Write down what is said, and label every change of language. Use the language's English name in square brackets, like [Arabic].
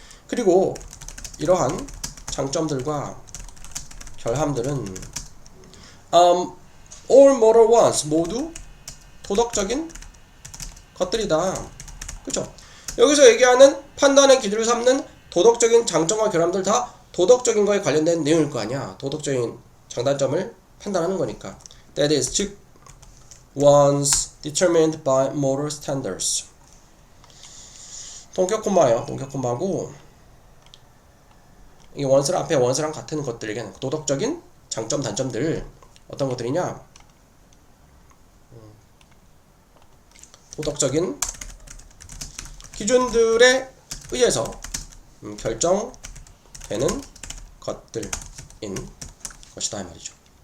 [Korean] 그리고 이러한 장점들과 결함들은 [English] all moral ones, [Korean] 모두 도덕적인 것들이다. 그죠? 여기서 얘기하는 판단의 기준을 삼는 도덕적인 장점과 결함들 다 도덕적인 거에 관련된 내용일 거 아니야. 도덕적인 장단점을 판단하는 거니까. [English] That is, [Korean] 즉 [English] ones determined by moral standards. [Korean] 동격 콤마예요. 동격 콤마고 이 원수랑 앞에 원수랑 같은 것들에게는 도덕적인 장점 단점들 어떤 것들이냐? 도덕적인 기준들에 의해서 결정되는 것들인 것이다 이 말이죠.